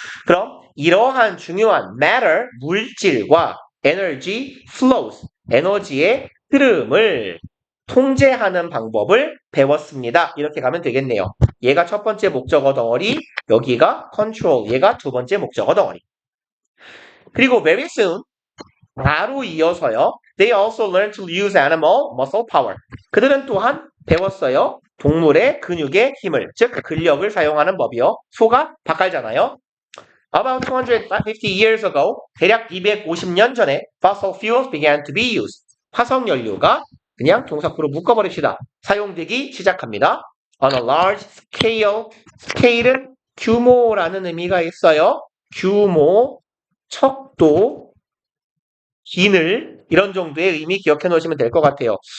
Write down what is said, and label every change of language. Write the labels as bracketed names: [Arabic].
[Korean] 그럼 이러한 중요한 matter, 물질과 [English] energy flows, [Korean] 에너지의 흐름을 통제하는 방법을 배웠습니다. 이렇게 가면 되겠네요. 얘가 첫 번째 목적어 덩어리, 여기가 control, 얘가 두 번째 목적어 덩어리. 그리고 [English] very soon, [Korean] 바로 이어서요. [English] They also learn to use animal muscle power. [Korean] 그들은 또한 배웠어요. 동물의 근육의 힘을, 즉 근력을 사용하는 법이요. 소가 밭갈잖아요. [English] About 250 years ago, [Korean] 대략 250년 전에 [English] fossil fuels began to be used. [Korean] 화석 연료가 그냥 동사구로 묶어버립시다. 사용되기 시작합니다. [English] On a large scale. [Korean] scale은 규모라는 의미가 있어요. 규모, 척도, 기늘 이런 정도의 의미 기억해 놓으시면 될 것 같아요.